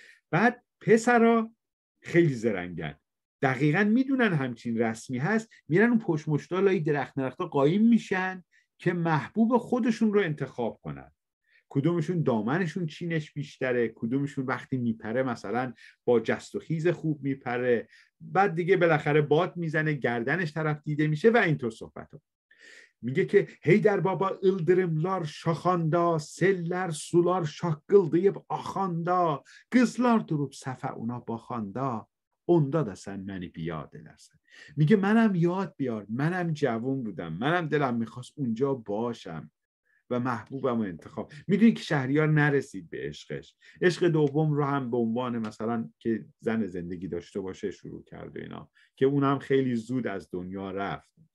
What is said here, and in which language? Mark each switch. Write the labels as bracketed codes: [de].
[fa] بعد پسرها خیلی زرنگن، دقیقا میدونن همچین رسمی هست، میرن اون پشت مشتالای درخت قایم میشن که محبوب خودشون رو انتخاب کنن. کدومشون دامنشون چینش بیشتره، کدومشون وقتی میپره مثلا با جست و خیز خوب میپره، بعد دیگه بالاخره باد میزنه گردنش طرف دیده میشه و اینطور صحبت ها. میگه که [az] Heydər baba ıldırımlar şaxanda, sellər sular şaqqıldayıb axanda, qızlar durub səfə ona baxanda, onda da sən məni بیاد edersən. [fa] میگه منم یاد بیار، منم جوان بودم، منم دلم میخواست اونجا باشم و محبوبم رو انتخاب. میدونی که شهریار نرسید به عشقش، عشق دوم رو هم به عنوان مثلا که زن زندگی داشته باشه شروع کرد و اینا، که اونم خیلی زود از دنیا رفت.